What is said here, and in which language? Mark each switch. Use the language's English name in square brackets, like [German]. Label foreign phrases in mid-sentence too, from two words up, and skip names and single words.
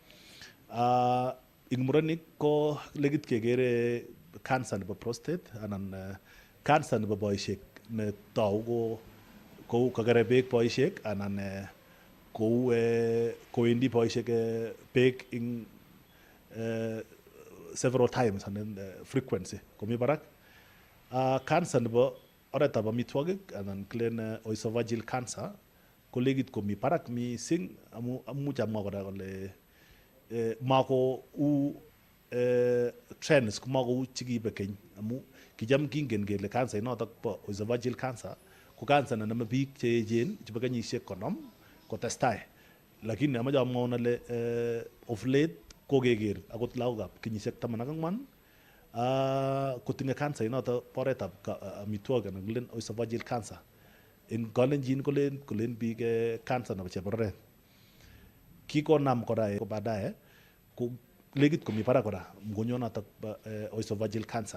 [Kalenjin] Ing murenik ko legit kekere cancer nebo prostate anan cancer nebo boisiek ne tau kou kakere beek boisiek anan kou kowendi boisiek beek ing [English] several times and frequency [Kalenjin] komi barak. Cancer nebo oretab amitwogik anan kilen [English] esophageal cancer [Kalenjin] ko legit komi barak mising amu amuch amwa kora kole mako u trends mako u chikibe keny amu kicham kingen kele cancer inotok bo [English] esophageal cancer [Kalenjin] ko cancer ne name biik che echen chebo kenyisiek 50 kotestai, lakini amache amwaun ale [English] of late [Kalenjin] kokeker akot lagokab kenyisiek 14 kotinye cancer inoto oretab amitwogik anan kilen [English] esophageal cancer. [Kalenjin] Eng kalenjin kolen biik cancer nebo chebororet. Kikonam kora ko baadaye ko legit komi barak kora mgonjwonotok [English] esophageal cancer.